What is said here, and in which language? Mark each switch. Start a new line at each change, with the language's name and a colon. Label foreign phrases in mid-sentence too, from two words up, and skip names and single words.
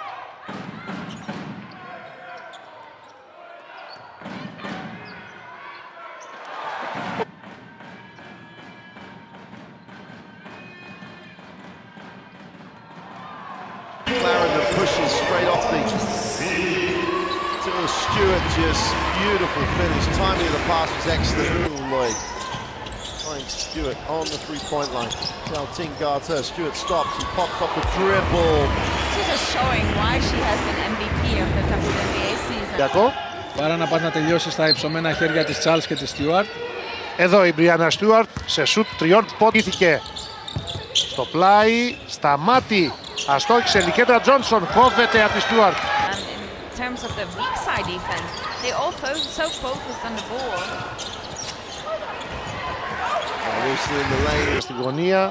English: Clarendon pushes straight off the to Stewart, just beautiful finish. Timing of the pass was excellent. Lloyd finds Stewart on the 3-point line. Chalting guards her. Stewart stops and pops off the dribble. She's just showing why she has been MVP of the WNBA season. D'accord.
Greek: Παρά να πας να τελειώσεις στα υψωμένα χέρια της Charles και της Stewart. Εδώ η Breanna Stewart σε σουτ 3 πόντων. Στο πλάι, στα μάτι. Αστόχησε η Κέντρα Τζόνσον, κόβεται από τη Stewart.
English: In terms of the weak side defense, they all so focused on the ball.
Greek: Στη γωνία.